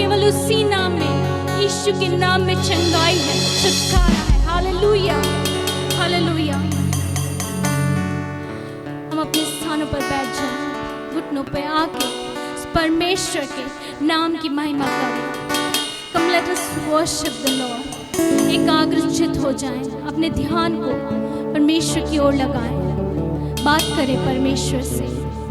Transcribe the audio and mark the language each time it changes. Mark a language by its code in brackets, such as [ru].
[hi] उसी नाम में, यीशु के नाम में चंगाई है, छुटकारा है। Hallelujah, hallelujah. हम अपने स्थानों पर बैठ जाएं, घुटनों पे आके परमेश्वर के नाम की महिमा करें। [en] Come let us worship the Lord। [hi] एकाग्रचित हो जाएं, अपने ध्यान को परमेश्वर की ओर लगाएं, बात करें परमेश्वर से।